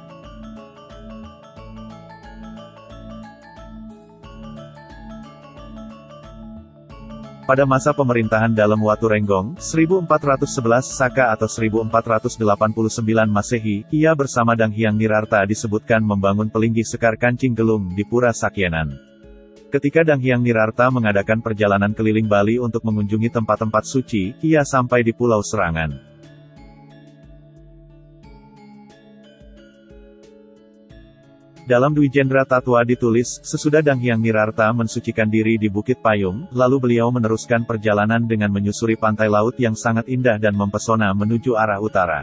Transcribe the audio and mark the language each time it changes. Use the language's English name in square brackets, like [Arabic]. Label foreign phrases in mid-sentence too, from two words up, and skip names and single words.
[Indonesian] Pada masa pemerintahan Dalem Waturenggong, 1411 Saka atau 1489 Masehi, ia bersama Dang Hyang Nirarta disebutkan membangun Pelinggi Sekar Kancing Gelung di Pura Sakyenan. Ketika Dang Hyang Nirarta mengadakan perjalanan keliling Bali untuk mengunjungi tempat-tempat suci, ia sampai di Pulau Serangan. Dalam Dwijendra Tatwa ditulis, sesudah Dang Hyang Nirarta mensucikan diri di Bukit Payung, lalu beliau meneruskan perjalanan dengan menyusuri pantai laut yang sangat indah dan mempesona menuju arah utara.